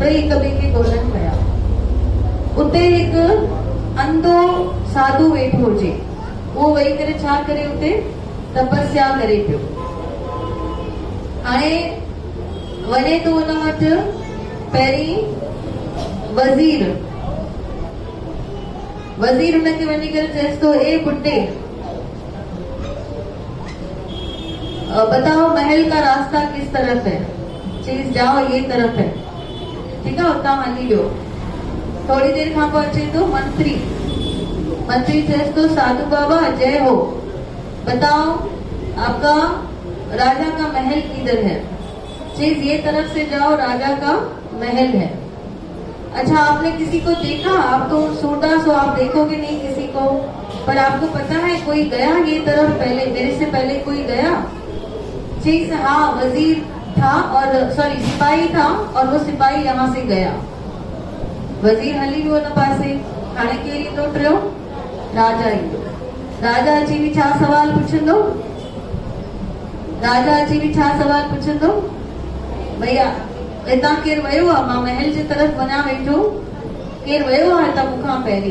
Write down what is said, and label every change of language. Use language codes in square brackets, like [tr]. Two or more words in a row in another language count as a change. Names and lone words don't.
[sd] टई हिक ॿिए खे ॻोल्हनि पिया। उते हिकु अंधो साधू वेठो हुजे, उहो वेही करे छा करे उते तपस्या करे पियो। हाणे वञे तो हुन वटि पहिरीं वज़ीर हुनखे वञी करे चएसि तो, [hi] ए बुड्ढे, बताओ महल का रास्ता किस तरफ है? चीज जाओ ये तरफ है। ठीक है, [sd] उतां हली वियो। थोड़ी देर खां पोइ अचे तो मंत्री चएसि तो, [hi] साधु बाबा जय हो, बताओ आपका राजा का महल किधर है? चीज ये तरफ से जाओ, राजा का महल है। अच्छा, आपने किसी को देखा? आप तो सूरदास हो, आप देखोगे नहीं किसी को, पर आपको पता है कोई गया ये तरफ पहले, मेरे से पहले कोई गया? चीज हाँ, वजीर था और सिपाही था और वो सिपाही यहाँ से गया। [sd] वजीर हली वियो न पासे। हाणे केरु ईंदो टियों? राजा ईंदो। राजा अची बि छा सवाल पुछंदो? भैया हितां केरु वियो आहे? मां महल जे तरफ़ वञा वेठो, केरु वियो आहे हितां मूंखां पहिरीं?